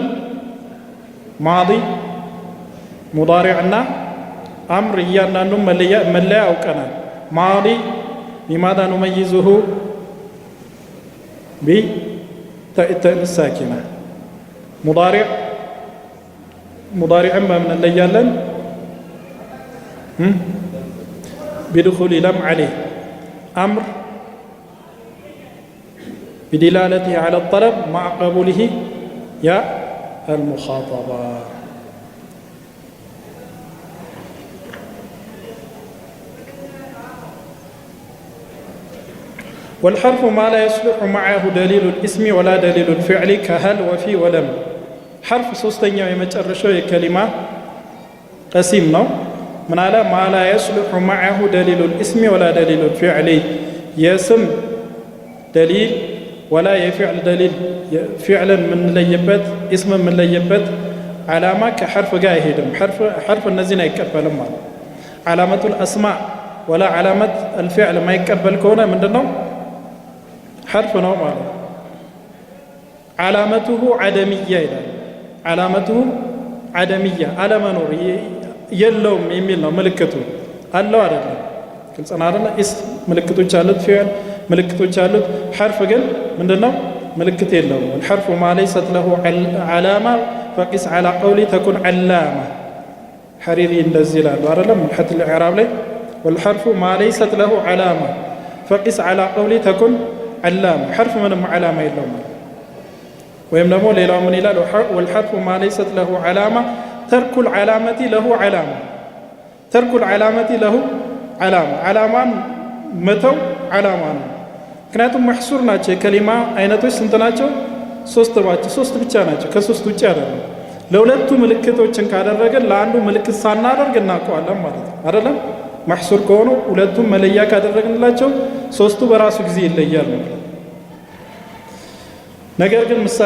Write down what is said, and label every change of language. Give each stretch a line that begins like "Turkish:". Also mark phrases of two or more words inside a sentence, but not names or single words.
Amharic: ማዲ፣ ሙዳሪዕ እና አምር። እያንዳንዱን መለያ አውቀናል።
Arabic: ماضي بماذا نميزه بتأنيث ساكنة።
Amharic: ሙዳሪዕን በምን እንለያለን?
Arabic: بدخول لم عليه። አምር بدلالته على الطلب مع قبوله يا المخاطبة. والحرف ما لا يصلح معه دليل الاسم ولا دليل الفعل كهل وفي ولم.
Amharic: حرف ሶስተኛው የመጨረሻው የከሊማ ቀሲም ነው። ምን አለ?
Arabic: ما لا يصلح معه دليل الاسم ولا دليل الفعل
Amharic: የስም ደሊል ወላ የፊዕል ደሊል ፊዕልን የምንለይበት ኢስምን የምንለይበት ዓላማ ከሐርፍ ጋር አይሄድም። ሐርፍ እነዚህን አይቀበልም ማለት።
Arabic: علامة الأسماء ولا علامة الفعل
Amharic: የማይቀበል ከሆነ ምንድን ነው? ሐርፍ ነው ማለት።
Arabic: علامته عدمية
Amharic: ይላል።
Arabic: علامته عدمية
Amharic: አለመኖር የለውም የሚል ነው ምልክቱ። አለው አይደለም? ግልጽ ነው አይደለ? ኢስም ምልክቶች አሉት፣ ፊዕል ምልክቶች አሉት። ሐርፍ ግን ምንድነው? ምልክት የለውም።
Arabic: الحرف ما ليست له علامة فقس على قولي تكون علامة.
Amharic: ሐሪሪ እንደዚህ ይላሉ አይደለም? ሙልሐት الإعراب ላይ
Arabic: والحرف ما ليست له علامة فقس على قولي تكون علامة.
Amharic: ሐርፍ ምንም ዓላማ የለውም። ወይም ደግሞ ሌላው ምን ይላል?
Arabic: والحرف ما ليست له علامة ترك العلامة له علامة. ترك العلامة له علامة.
Amharic: ዓላማን መተው ዓላማ ነው። ምክንያቱም መሕሱር ናቸው። የከሊማ አይነቶች ስንት ናቸው? ሶስት ብቻ ናቸው። ከሶስት ውጭ አይደለም። ለሁለቱ ምልክቶችን ካደረገን ለአንዱ ምልክት ሳናደርግ እናውቀዋለን ማለት ነው አይደለም? መሕሱር ከሆኑ ሁለቱም መለያ ካደረግንላቸው ሶስቱ በራሱ ጊዜ ይለያል ማለት ነው። ነገር ግን ምሳሌ